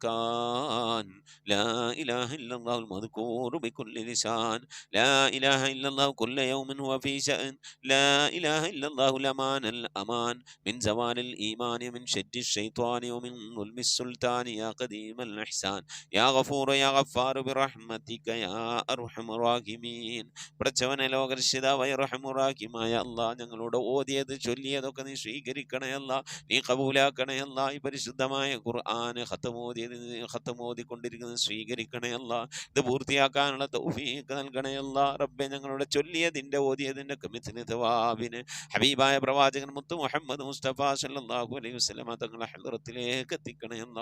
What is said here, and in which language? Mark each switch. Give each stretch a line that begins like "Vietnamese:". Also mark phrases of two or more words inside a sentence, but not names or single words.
Arabic: مكان، لا إله إلا الله المذكور بكل لسان، لا إله إلا الله كل يوم هو في شأن، لا إله إلا الله الأمان الأمان من زوال الإيمان من شد الشيطان ومن ظلم السلطان، يا قديم الإحسان يا غفور يا غفار برحمتك يا أرحم الراحمين.
Malayalam: പടച്ചവനെ ലോകരക്ഷിതാവായ റഹ്മുറാഹിമായ അല്ലാഹ് ഞങ്ങളോട് ഓതിയത് ചൊല്ലിയതൊക്കെ നീ സ്വീകരിക്കണേ അല്ലാഹ്, നീ കബൂലാക്കണേ അല്ലാഹ്. ഈ പരിശുദ്ധമായ ഖുർആൻ ഖത്തമോദിക്കൊണ്ടിരിക്കുന്നത് സ്വീകരിക്കണേ അല്ലാഹ്. ഇത് പൂർത്തിയാക്കാനുള്ള തൗഫീഖ് നൽകണേ അല്ലാഹ്. റബ്ബേ ഞങ്ങളുടെ ചൊല്ലിയതിൻ്റെ ഓതിയതിൻ്റെ മിഥ്ല തവാബിന് ഹബീബായ പ്രവാചകൻ മുത്ത് മുഹമ്മദ് മുസ്തഫ
Arabic: صلى الله عليه وسلم
Malayalam: തങ്ങളെ ഹദ്റത്തിലേക്ക് എത്തിക്കണേ അല്ലാഹ്.